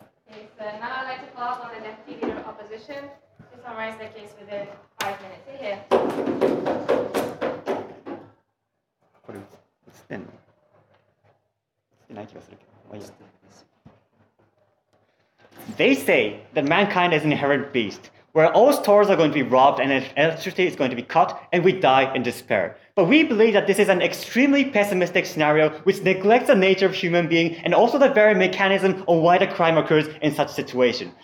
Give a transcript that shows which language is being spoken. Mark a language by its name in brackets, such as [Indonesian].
[English] So now I'd like to follow up on the Deputy Leader of Opposition to summarize the case within 5 minutes. Here. [Japanese] これ映ってんの？映ってない気がするけど。まあいいや。 [English] They say that mankind is an inherent beast, where all stores are going to be robbed and electricity is going to be cut, and we die in despair. But we believe that this is an extremely pessimistic scenario which neglects the nature of human being and also the very mechanism of why the crime occurs in such situation.